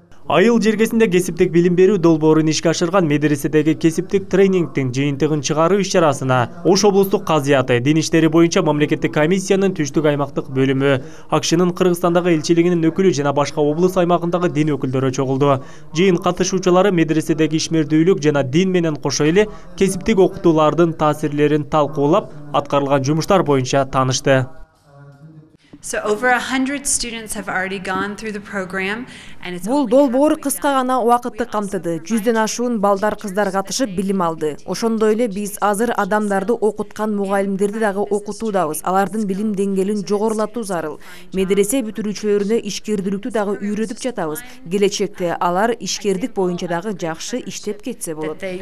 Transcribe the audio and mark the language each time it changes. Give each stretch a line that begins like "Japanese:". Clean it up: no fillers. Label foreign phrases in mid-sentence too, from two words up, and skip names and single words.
Kyrgyz: Айыл жергесинде кесиптик билим берүү долбоорун ишке ашырган медреседеги кесиптик тренингдин жыйынтыгын чыгаруу иш-чарасына Ош облустук казыяты дин иштери боюнча мамлекеттик комиссиянын түштүк аймактык бөлүмү, АКШнын Кыргызстандагы элчилигинин өкүлү жана башка облус аймагындагы дин өкүлдөрү чогулду. Жыйын катышуучулары медреседеги ишмердүүлүк жана дин менен кошо эле кесиптик окутуулардын таасирлерин талкуулап, аткарылган жумуштар боюнча таанышты.
English: So over 100 students have already gone through the program and it's
Kyrgyz: Бул долбоор кыска гана убакытты камтыды. 100ден ашуун балдар кыздар катышып билим алды. Ошондой эле биз азыр адамдарды окуткан мугалимдерди дагы окутуудабыз. Алардын билим деңгээлин жогорулатуу зарыл. Медресе бүтүрүүчүлөрүнө ишкердүүлүктү дагы үйрөтүп жатабыз. Келечекте алар ишкердик боюнча дагы жакшы иштеп кетсе болот.